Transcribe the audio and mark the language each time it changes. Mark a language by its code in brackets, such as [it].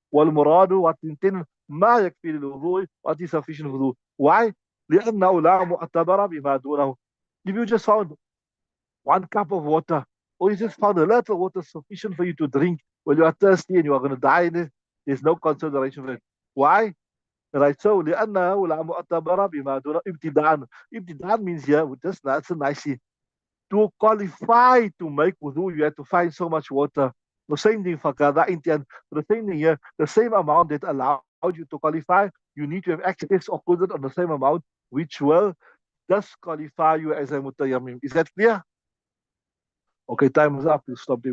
[ar] والمراد [en] what intended [ar] ما يكفي للوضوء, [en] what is sufficient for wudu. Why? [ar] لأنه لا معتبر بما دونه. [en] If you just found 1 cup of water, or you just found a little water sufficient for you to drink when you are thirsty and you are going to die in it, there's no consideration for it. Why? Right, so [ar] لأنه لا معتبر بما دون ابتداء. [en] ابتداء means here, that's a nice thing. To qualify to make wudu, you have to find so much water. The same thing for qada intian. The same thing here, the same amount that allowed you to qualify, you need to have access or qudrat on the same amount, which will disqualify you as a mutayammim. Is that clear? Okay, time is up. We'll stop there.